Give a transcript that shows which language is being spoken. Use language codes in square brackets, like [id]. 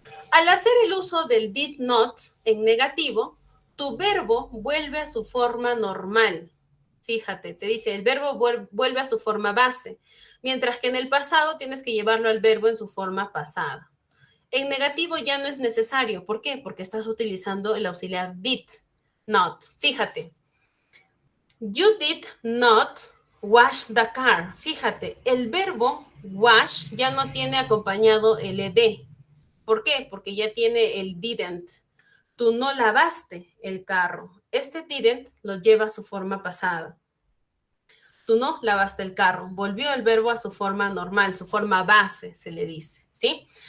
[es] Al hacer el uso del did not en negativo, tu verbo vuelve a su forma normal. Fíjate, te dice, el verbo vuelve a su forma base, mientras que en el pasado tienes que llevarlo al verbo en su forma pasada. En negativo ya no es necesario. ¿Por qué? Porque estás utilizando el auxiliar did not. Fíjate, [en] you did not wash the car. [es] Fíjate, el verbo wash ya no tiene acompañado el ed. ¿Por qué? Porque ya tiene el didn't. Tú no lavaste el carro. Este didn't lo lleva a su forma pasada. Tú no lavaste el carro. Volvió el verbo a su forma normal, su forma base, se le dice, ¿sí?